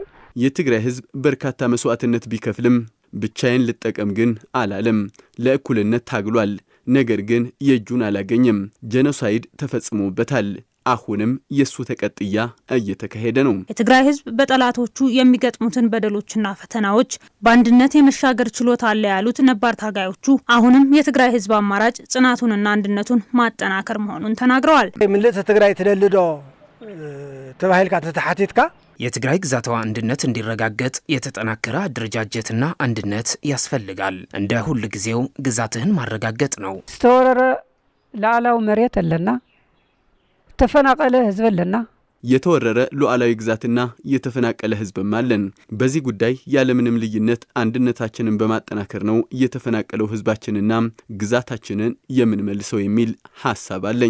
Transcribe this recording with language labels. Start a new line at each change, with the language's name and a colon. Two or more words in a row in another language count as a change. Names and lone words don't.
Amharic: የትግራይ ህዝብ በርካታ መስዋዕትነት ቢከፍልም ብቻዬን ልጠቀም ግን አላለም። ለእኩልነት ታግሏል። ነገር ግን የእጁን አላገኘም። ጄኖሳይድ ተፈጽሞበታል። አሁንም የሱ ተቀጥያ እየተካሄደ ነው። የትግራይ ህዝብ በጠላቶቹ የሚገጥሙትን በደሎችና ፈተናዎች በአንድነት የመሻገር ችሎታ አለ ያሉት ነባር ታጋዮቹ አሁንም የትግራይ ህዝብ አማራጭ ጽናቱንና አንድነቱን ማጠናከር መሆኑን ተናግረዋል።
Tigrinya: ምልእተ ትግራይ ተደልዶ ተባሂልካ ተተሓቲትካ
Amharic: የትግራይ ግዛታዊ አንድነት እንዲረጋገጥ የተጠናከረ አደረጃጀትና አንድነት ያስፈልጋል። እንደ ሁሉ ጊዜው ግዛትህን ማረጋገጥ ነው።
Tigrinya: ዝተወረረ ላዕላዊ መሬት አለና ተፈናቀለ ህዝብ አለና
Amharic: የተወረረ ሉዓላዊ ግዛትና የተፈናቀለ ህዝብም አለን። በዚህ ጉዳይ ያለምንም ልዩነት አንድነታችንን በማጠናከር ነው የተፈናቀለው ህዝባችንና ግዛታችንን የምንመልሰው የሚል ሐሳብ አለኝ።